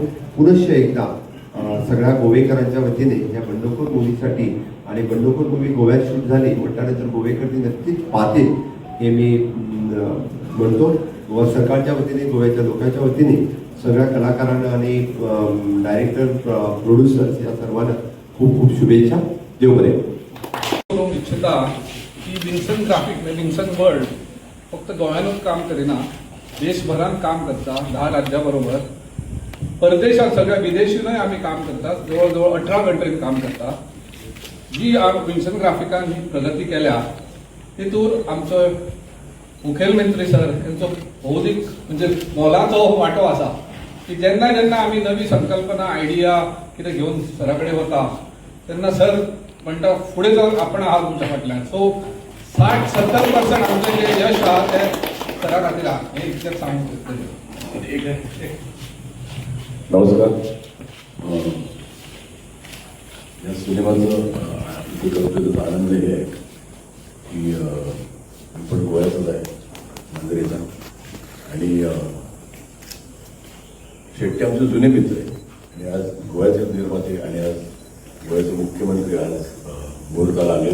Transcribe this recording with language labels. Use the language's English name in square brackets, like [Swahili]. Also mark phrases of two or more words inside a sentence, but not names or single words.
[Marathi] पुनश्च एकदा सगळ्या गोवेकरांच्या वतीने या बंडखोर मूव्हीसाठी आणि बंडखोर मूव्ही गोव्यात शूट झाली म्हटल्यानंतर गोवेकर ती नक्कीच पाहतील हे मी म्हणतो. गोवा सरकारच्या वतीने, गोव्याच्या लोकांच्या वतीने सगळ्या कलाकारांना आणि डायरेक्टर, प्रोड्युसर्स या सर्वांना खूप खूप शुभेच्छा. [Konkani] देव बरे. इच्छिता की विन्सन ग्राफिक म्हणजे विन्सन वर्ल्ड फक्त गोव्यानूच काम करिना, देशभरात काम करता. 10 राज्याबरोबर परदेशात सगळ्या विदेशीनंय आम्ही काम करतात. जवळजवळ 18 कंट्रीत काम करता. जी विन्सन ग्राफिकान ही प्रगती केल्या तितून आमचो मुखेलमंत्री सर यांचो भौतिक म्हणजे मोलाचो वाटो आसा की जेन्ना जेन्ना आम्ही नवी संकल्पना, आयडिया कितें घेऊन सरा कडेन वता तेन्ना सर म्हणटा फुडें चल, आपण आहात तुमच्या फाटल्यान. सो 60-70% आमचें जे यश आहा तें सरा खातीर आहा हें इतकें सांगूंक [Marathi] नमस्कार. या सिनेमाचं इथे करतोय त्याचा आनंद हे आहे की आपण गोव्याचाच आहे, मांजरेचा आणि शेट्टी आमचे जुने मित्र आहे आणि आज गोव्याचे निर्माते आणि आज गोव्याचे मुख्यमंत्री आज मुहूर्ताला आले.